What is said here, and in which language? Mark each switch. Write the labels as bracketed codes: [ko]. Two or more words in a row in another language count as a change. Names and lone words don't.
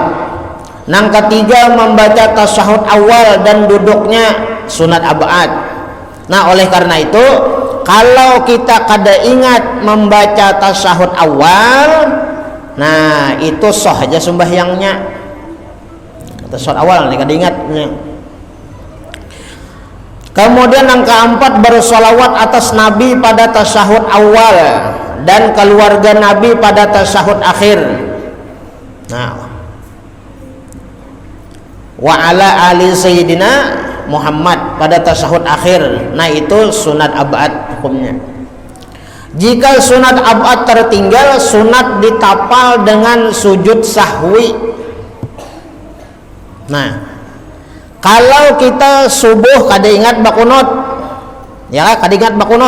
[id] Nang ketiga, membaca tasyahud awal dan duduknya, sunat ab'ad. Nah oleh karena itu, kalau kita kada ingat membaca tasyahud awal, nah itu sah aja sembahyangnya. Tasyahud awal nih kada ingatnya. Kemudian yang keempat, bersolawat atas Nabi pada tasyahud awal dan keluarga Nabi pada tasyahud akhir. Nah, [ar] وعلى آل سيدنا Muhammad [id] pada tasyahud akhir. Nah itu sunat ab'ad hukumnya. Jika sunat ab'ad tertinggal, sunat ditapal dengan sujud sahwi. Nah kalau kita subuh kada ingat bakunut, ya kada ingat bakunut.